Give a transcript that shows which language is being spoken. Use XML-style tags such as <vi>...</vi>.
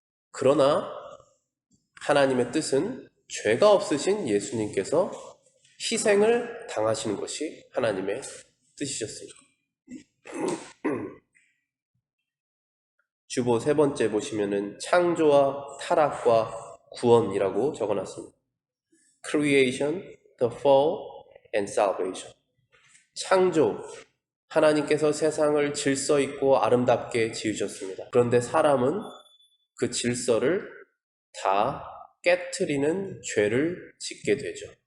<ko>그러나 하나님의 뜻은 죄가 없으신 예수님께서 희생을 당하시는 것이 하나님의 뜻이셨습니다. 주보 세 번째 보시면은 창조와 타락과 구원이라고 적어놨습니다.</ko> <en>Creation, the fall, and salvation.</en> <ko>창조, 하나님께서 세상을 질서 있고 아름답게 지으셨습니다. 그런데 사람은 그 질서를 다 깨트리는 죄를 짓게 되죠.</ko>